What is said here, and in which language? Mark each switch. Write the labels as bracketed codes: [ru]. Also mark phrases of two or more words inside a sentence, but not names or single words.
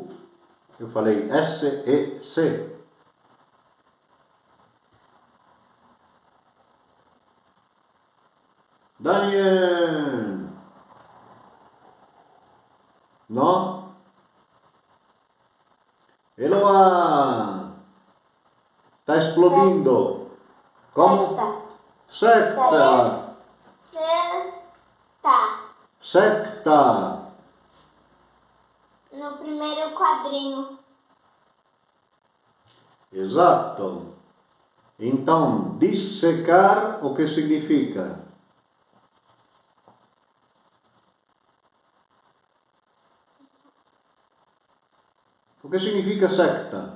[pt] Eu falei S-E-C. Daniel. No? Eloá. Está explodindo. Como? [la] Secta. Sexta. Secta. [pt] No primeiro quadrinho. Exato. Então, dissecar, o que significa? O que significa secta?